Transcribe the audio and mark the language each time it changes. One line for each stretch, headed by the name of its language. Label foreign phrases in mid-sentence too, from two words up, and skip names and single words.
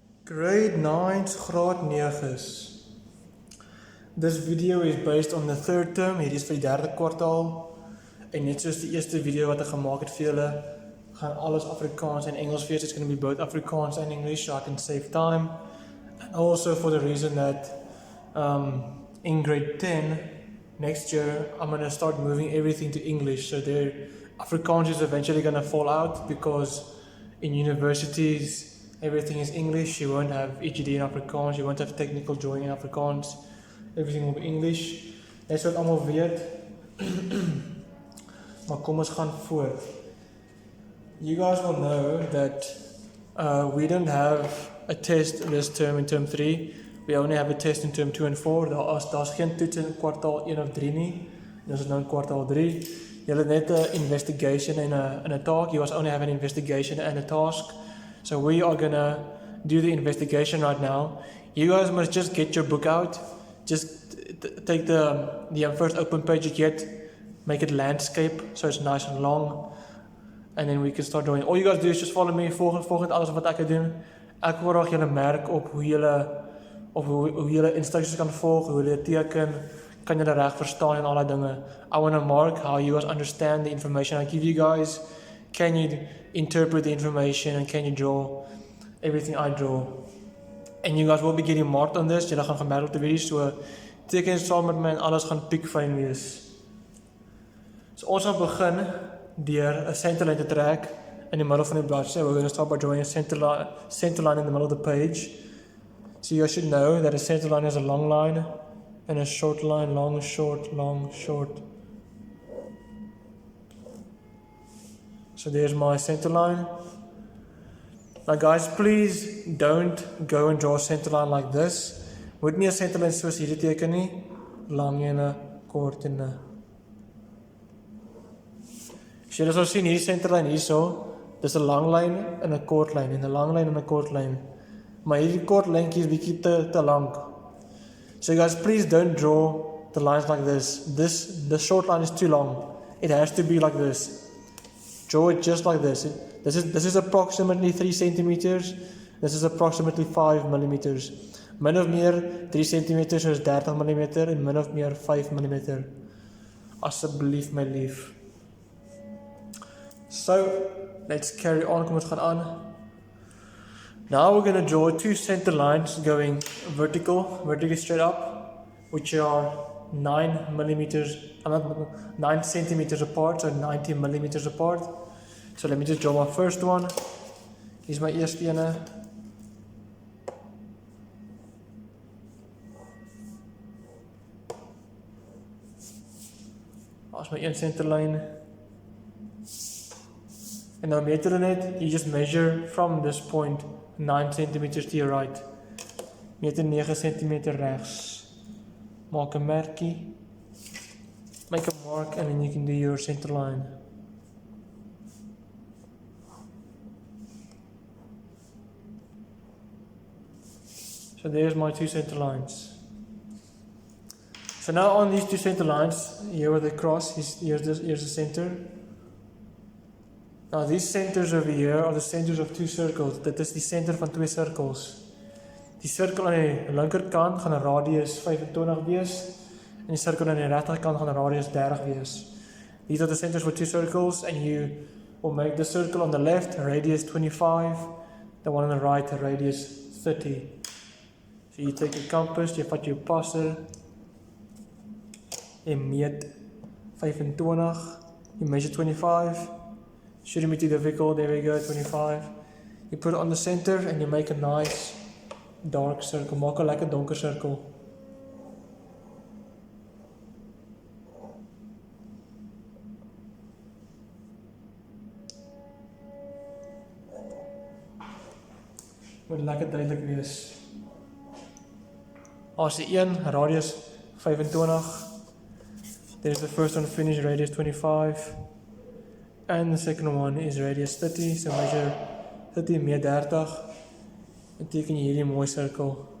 English: Grade 9's Graad 9's. This video is based on the third term.
Afrikaans: Hier is vir die derde kwartaal. En net soos die eerste video wat ek gemaak het vir julle, gaan alles Afrikaans en Engels wees.
English: It's going to be both Afrikaans and English so I can save time. And also for the reason that in grade 10, next year, I'm going to start moving everything to English. So Afrikaans is eventually going to fall out because in universities, everything is English. You won't have EGD in Afrikaans. You won't have technical drawing in Afrikaans. Everything will be English.
Afrikaans: Dis wat almal weet. Maar kom ons gaan voort.
English: You guys will know that we don't have a test this term in term 3. We only have a test in term 2 and 4.
Afrikaans: Daar's geen toets in kwartaal 1 of 3 nie. Dit is nou in kwartaal 3. Jy het net 'n
English: investigation and a talk. You guys only have an investigation and a task. So we are gonna do the investigation right now. You guys must just get your book out. Just take the first open page you get, make it landscape so it's nice and long, and then we can start drawing. All you guys do is just follow me,
Afrikaans: volg alles wat ek doen. Ek wil graag julle merk op hoe julle instructions kan volg, hoe julle teken, kan julle reg verstaan en al daai dinge.
English: I want to mark how you guys understand the information I give you guys. Can you interpret the information and can you draw everything I draw? And you guys will be getting marked on this.
Afrikaans: Julle gaan gemerk op die video, so teken saam met my en alles gaan piekfyn wees. So ons gaan begin deur 'n centerline te trek in die middel van die bladsy.
English: We're going to start by drawing a centerline in the middle of the page. So you should know that a centerline is a long line and a short line, long, short, long, short. So there's my centerline. Now guys, please don't go and draw a centerline like this.
Afrikaans: Moet nie 'n centerline soos hierdie teken nie. Lang ene, kort ene. As julle sal sien, hierdie centerline hierso, dis 'n lang lyn en 'n kort lyn en 'n lang lyn en 'n kort lyn. Maar hierdie kort lyntjie is bietjie te lank.
English: So guys, please don't draw the lines like this. The short line is too long. It has to be like this. Draw it just like this. This is approximately 3 centimeters. This is approximately 5 millimeters.
Afrikaans: Min of meer 3 centimeters is 30 millimeter en min of meer 5 millimeter. Asseblief my lief.
English: So, let's carry on.
Afrikaans: Kom ons gaan aan.
English: Now we're going to draw 2 center lines going vertically straight up, which are 9 centimeters apart, so 90 millimeters apart. So let me just draw my first one. Here's my
Afrikaans: eerste ene.
English: That's my 1 center line. And now
Afrikaans: meter net,
English: you just measure from this point 9 centimeters to your right.
Afrikaans: Meter 9 centimeter rechts. Maak 'n merkie.
English: Make a mark and then you can do your center line. So there's my 2 center lines. So now on these 2 center lines, here where they cross, here's the center. Now these centers over here are the centers of 2 circles.
Afrikaans: Dit is die center van 2 cirkels. Die sirkel aan die linkerkant gaan 'n radius 25 wees en die sirkel aan die regterkant gaan 'n radius 30 wees.
English: These are the centers for 2 circles and you will make the circle on the left radius 25, the one on the right radius 30. So you take your compass,
Afrikaans: jy vat jou passer, jy meet
English: 25, you measure 25, shouldn't be too difficult, there we go, 25. You put it on the center and you make a nice dark circle,
Afrikaans: maak 'n lekker donker sirkel. Moet lekker duidelik wees. As die
English: 1 radius 25, there's the first one finished radius 25 and the second one is radius 30, so measure 30
Afrikaans: meer 30 en teken jy hierdie mooi sirkel.